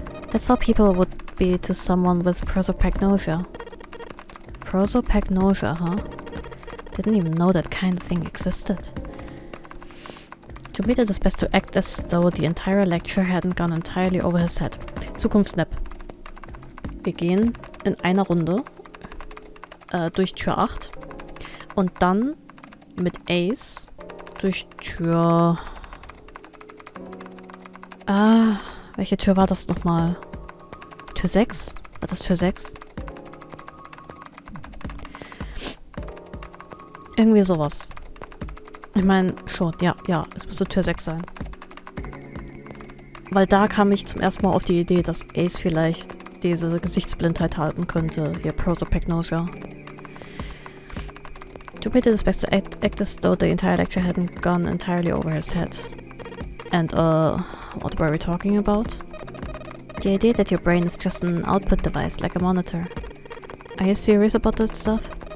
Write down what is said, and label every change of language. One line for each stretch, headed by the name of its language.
English: That's how people would be to someone with prosopagnosia. Prosopagnosia, huh? Didn't even know that kind of thing existed. Junpei did his best to act as though the entire lecture hadn't gone entirely over his head. Zukunftssnap.
German: Wir gehen in einer Runde durch Tür 8 und dann mit Ace durch Tür... welche Tür war das nochmal? Tür 6? War das Tür 6? Irgendwie sowas. Ich meine, schon, ja, es müsste Tür 6 sein. Weil da kam ich zum ersten Mal auf die Idee, dass Ace vielleicht diese Gesichtsblindheit halten könnte. Hier, prosopagnosia.
English: Junpei did his best to act as though the entire lecture hadn't gone entirely over his head. And, what were we talking about? The idea that your brain is just an output device, like a monitor. Are you serious about that stuff?